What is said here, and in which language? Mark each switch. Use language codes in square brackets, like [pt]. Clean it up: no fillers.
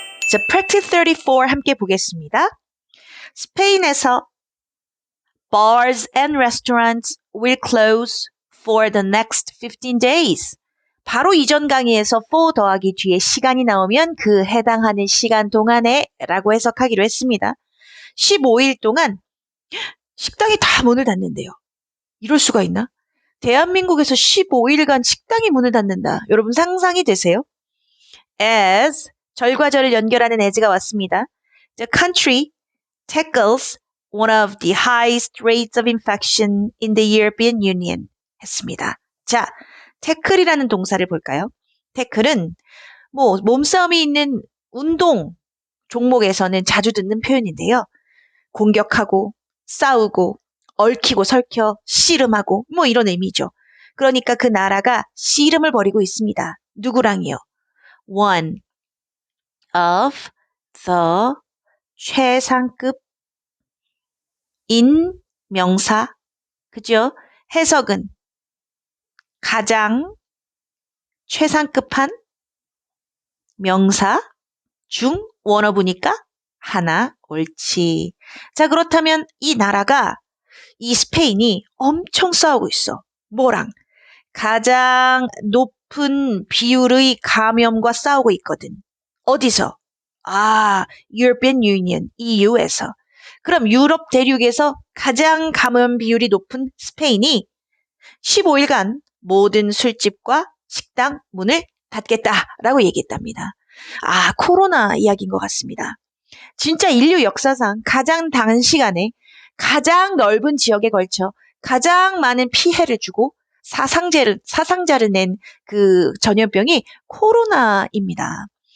[ko] 자, practice 34 함께 보겠습니다. 스페인에서 [en] bars and restaurants will close for the next 15 days. [ko] 바로 이전 강의에서 4 더하기 뒤에 시간이 나오면 그 해당하는 시간 동안에 라고 해석하기로 했습니다. 15일 동안 식당이 다 문을 닫는데요. 이럴 수가 있나? 대한민국에서 15일간 식당이 문을 닫는다. 여러분 상상이 되세요? As, 절과절을 연결하는 as가 왔습니다. [en] The country tackles one of the highest rates of infection in the European Union 했습니다. [ko] 자, 태클이라는 동사를 볼까요? 태클은 몸싸움이 있는 운동 종목에서는 자주 듣는 표현인데요. 공격하고 싸우고 얽히고 설켜 씨름하고 이런 의미죠. 그러니까 그 나라가 씨름을 벌이고 있습니다. 누구랑이요? [en] One of the [ko] 최상급 인 명사, 그죠? 해석은 가장 최상급한 명사 중 one of니까 하나, 옳지. 자, 그렇다면 이 나라가, 이 스페인이 엄청 싸우고 있어. 뭐랑? 가장 높은 비율의 감염과 싸우고 있거든. 어디서? European Union, EU에서. 그럼 유럽 대륙에서 가장 감염 비율이 높은 스페인이 15일간 모든 술집과 식당 문을 닫겠다라고 얘기했답니다. 코로나 이야기인 것 같습니다. 진짜 인류 역사상 가장 단시간에 가장 넓은 지역에 걸쳐 가장 많은 피해를 주고 사상자를 낸 그 전염병이 코로나입니다.